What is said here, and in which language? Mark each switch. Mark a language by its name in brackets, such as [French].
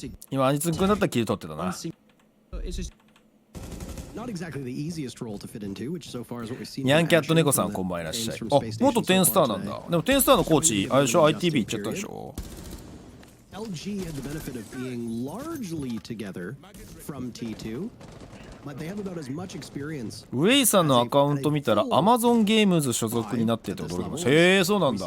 [Japanese] 今アニツン君だったらキル取ってたな。 [English] Not exactly the easiest role to fit into, which so far is what we've seen. [Japanese] ニャンキャット猫さんこんばんいらっしゃい。あ、元10スターなんだ。でも10スターのコーチあれでしょ ITB 行っちゃったでしょ。 [English] LG had the benefit of being largely together from T2, but they have about as much experience. [Japanese] ウェイさんのアカウント見たら Amazon ゲームズ所属になってて驚きました。へえそうなんだ。